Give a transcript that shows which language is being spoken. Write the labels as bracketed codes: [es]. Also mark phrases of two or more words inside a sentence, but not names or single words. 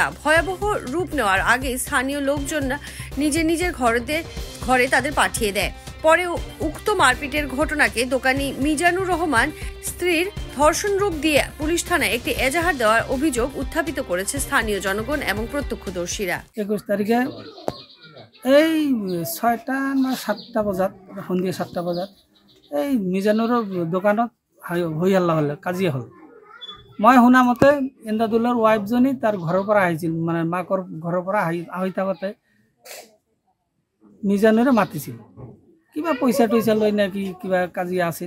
[bn] ভয়াবহ রূপ নেওয়ার আগে স্থানীয় লোকজন নিজের ঘরে তাদের পাঠিয়ে দেয়। পরে উক্ত মারপিটের ঘটনাকে দোকানি মিজানুর রহমান স্ত্রীর ধর্ষণ রূপ দিয়ে পুলিশ থানায় একটি এজাহার দেওয়ার অভিযোগ উত্থাপিত করেছে স্থানীয় জনগণ এবং প্রত্যক্ষদর্শীরা। [as] 21 তারিখে এই 6টা না 7টা বজাত, সন্ধিয়া 7টা বজাত এই মিজানুর দোকানত হৈ হাল্লা হলে কাজিয়া হল। মই শুনা মতে ইমদাদুলৰ ৱাইফজনী তাৰ ঘৰৰ পৰা আহিছিল, মানে মাকৰ ঘৰৰ পৰা আহি থাকোঁতে মিজানুৰে মাতিছিল, কিবা পইচা টইচা লৈ নাকি কিবা কাজিয়া আছিল।